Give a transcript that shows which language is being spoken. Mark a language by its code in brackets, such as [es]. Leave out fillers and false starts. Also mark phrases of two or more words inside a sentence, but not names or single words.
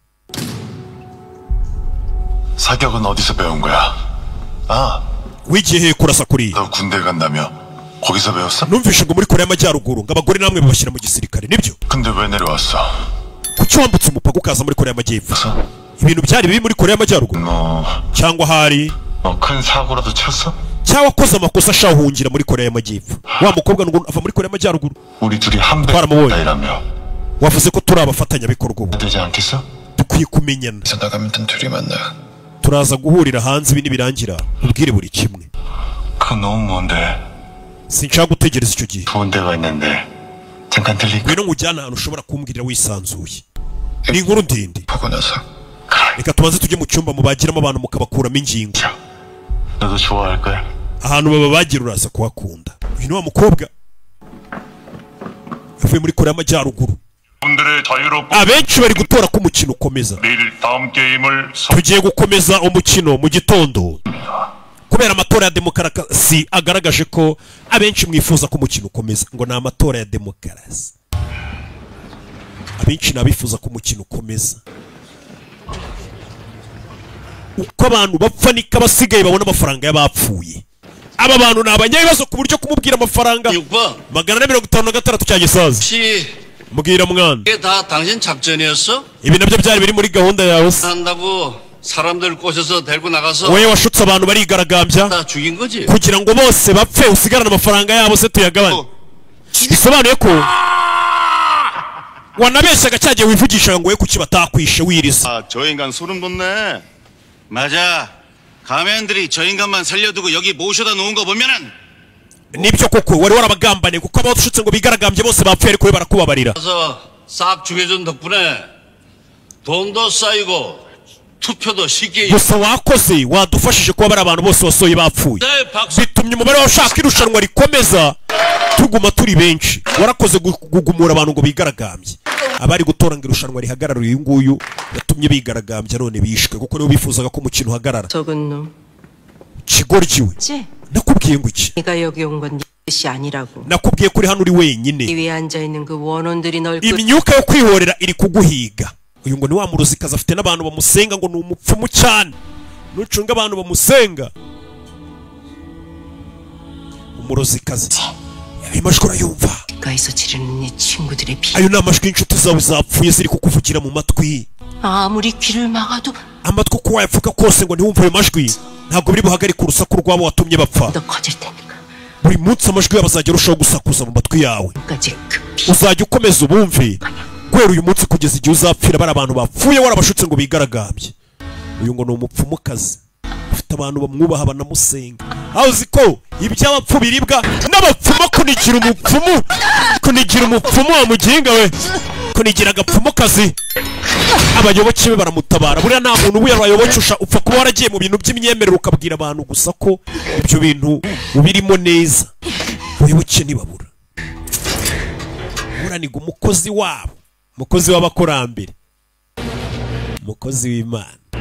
[ko] 사격은 어디서 배운 거야? 아, [rw] wigiye kurasa kuri [ko] 너 군대 간다며 거기서 배웠어? [rw] numvishe ngo muri Korea y'Amajyaruguru ngo abagore namwe babashyira mu gisirikare nibyo? [ko] 근데 왜 내려왔어? [rw] kuki wambutse umupaka ukaza muri Korea y'Amajyepfo? ibintu byari biri muri Korea y'Amajyaruguru cyangwa hari [ko] 큰 사고라도 쳤어? [rw] cyangwa koza amakosa ashahungira muri Korea y'Amajyepfo? Wa mukobwa ngo ava muri Korea y'Amajyaruguru [ko] 우리 둘이 한 배라며 [rw] wavuze ko turi abafatanyabikorwa ubu [ko] 되지 않겠어? [rw] dukwiye kumenyana. [ko] 나가면 둘이 만나. [rw] turaza guhurira hanze ibi nibirangira ubwire buri kimwe. [ko] 그 너무 먼데. [rw] sinshaka gutegereza icyo gihe. [ko] 좋은 데가 있는데 잠깐 들릴까? [rw] ngwino nkujyana ahantu ushobora kumbwirira wisanzuye. ni inkuru ndende. [ko] 보고 나서 [rw] reka tubanze tujye mu cyumba mubagiramo abantu mukabakuramo ingingo. [ko] 너도 좋아할 거야. [rw] ahantu babagira uraza kuhakunda. uyu ni wa mukobwa yavuye muri Korea y'Amajyaruguru. [ko] 분들의 자유롭고 [rw] abenshi bari gutora ko umukino ukomeza. [ko] 내일 다음 게임을 [rw] tugiye gukomeza umukino mu gitondo kubera amatora ya demokarasi agaragaje ko abenshi mwifuza ko umukino ukomeza ngo ni amatora ya demokarasi. abenshi nabifuza ko umukino ukomeza uko abantu bapfa niko abasigaye babona amafaranga y'abapfuye. aba bantu ni abanyabibazo ku buryo kumubwira amafaranga 456 cya gisaza. mbwira mwana [ko] 이게 다 당신 작전이었어? [rw] ibi nabyo byari biri muri gahunda yawe se? [ko] 한다고 사람들 꼬셔서 데리고 나가서 [rw] wowe washutse abantu barigaragambya [ko] 다 죽인 거지? [rw] kugira ngo bose bapfe usigarane amafaranga yabo se tuyagabane. bisobanuye ko wanabeshyaga cyagiye wivugishaga ngo we kuki batakwishe wiriza. [ko] 아, 저 인간 소름 돋네. 맞아. 가면들이 저 인간만 살려두고 여기 모셔다 놓은 거 보면은 [rw] nibyo koko wari warabagambane kuko abashutse ngo bigaragambye bose bapfuye ariko we barakubabarira. [ko] 그래서 싹 죽여준 덕분에 돈도 쌓이고 투표도 쉽게 [rw] gusa wakoze wadufashije kuba bari abantu bose wasohoye bapfuye bitumye umubare w'abashaka irushanwa rikomeza tuguma turi benshi. warakoze gugumura abantu ngo bigaragambye. abari gutora ngo irushanwa rihagarara uyu nguyu yatumye bigaragambya none bishwe kuko nibo bifuzaga ko umukino uhagarara. [ko] 적은 놈. [rw] kigoryiwe nakubwiye ngo iki? [ko] 네가 여기 온 건 네 뜻이 아니라고. [rw] nakubwiye kuri hano uri wenyine. [ko] 이 위에 앉아 있는 그 원혼들이 널 [rw] imyuka yo kwihorera iri kuguhiga. uyu ngo ni wa muruzikazi afite n'abantu bamusenga ngo ni umupfumu cyane. nucunga abantu bamusenga umuruzikazi ayo majwi urayumva? [ko] 가에서 지르는 네 친구들의 피. [rw] ayo ni amajwi y'inshuti zawe zapfuye ziri kukuvugira mu matwi. [ko] 아무리 귀를 막아도 [rw] amatwi uko wayapfuka kose ngo ntiwumve ayo majwi ntabwo biri buhagarike urusaku rwabo watumye bapfa. [ko] 더 커질 테니까. [rw] buri munsi amajwi yabo azajya arushaho gusakuza mu matwi yawe. [ko] 까지 그 [rw] uzajya ukomeza ubumve guhera uyu munsi kugeza igihe uzapfira bari abantu bapfuye warabashutse ngo bigaragambye. uyu ngo ni umupfumukazi afite abantu bamwubaha banamusenga. Hauzi ko iby'abapfu biribwa n'abapfumu kunigira umupfumu wa muginga we kunigira agapfumu kazi abayoboke be baramutabara buriya nta muntu ubuye abayobokesha upfa kuba waragiye mu bintu by'imyemerere ukabwira abantu gusa ko ibyo bintu ubirimo neza abayoboke ntibabura buraniga umukozi wabo umukozi w'abakurambere umukozi w'Imana